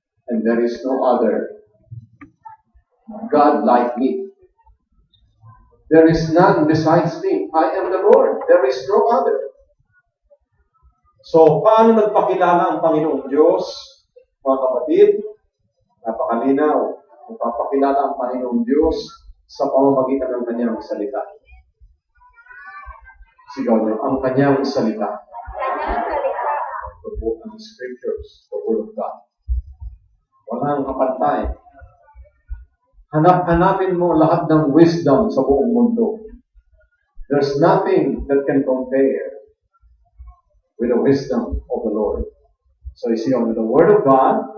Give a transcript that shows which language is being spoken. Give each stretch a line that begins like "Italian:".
English: And there is no other God like me. There is none besides me. I am the Lord. There is no other.
Filipino: So, paano nagpakilala ang Panginoong Diyos? Mga kapatid, napakalinaw. Nagpapakilala ang Panginoong Diyos sa pamamagitan ng kanyang salita. Sigaw niyo, ang kanyang salita. Kanyang salita.
English: The book of the Scriptures, the Word of God.
Filipino: Walang kapantay. Hanapin mo lahat ng wisdom sa buong mundo.
English: There's nothing that can compare with the wisdom of the Lord. So you see, the Word of God